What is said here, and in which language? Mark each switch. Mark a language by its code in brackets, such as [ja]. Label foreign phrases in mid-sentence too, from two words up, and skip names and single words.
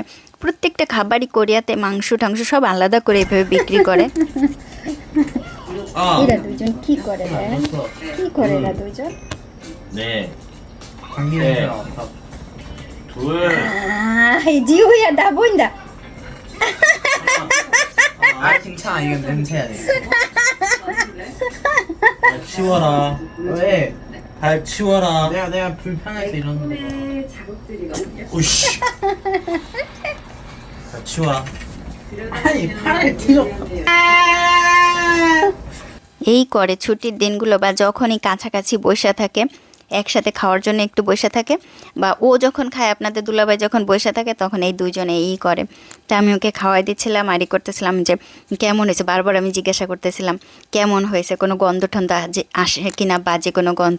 [bn] প্রত্যেকটা খাবারই কোরিয়াতে মাংস টাংস সব আলাদা করে এভাবে বিক্রি করে। এরা দুজন কি করে, কি করে এরা দুজন? [ko] জি우야 나 보인다. 아 괜찮아, 이건 냄새야 돼. 치워라. 왜? 발 치워라. 내가 불편해서 이러는 거. 오씨. 발 치워라. 아니 팔을 뒤로. [bn] এই করে ছুটির দিনগুলো বা যখনই কাছাকাছি বসে থাকে, একসাথে খাওয়ার জন্য একটু বসে থাকে, বা ও যখন খায় আপনাদের দুলাভাই যখন বসে থাকে, তখন এই দুইজনে এই করে। তা আমি ওকে খাওয়াই দিচ্ছিলাম আর করতেছিলাম যে কেমন হয়েছে, বারবার আমি জিজ্ঞাসা করতেছিলাম কেমন হয়েছে, কোনো গন্ধ ঠন্ধ যে আসে কিনা, বাজে কোনো গন্ধ।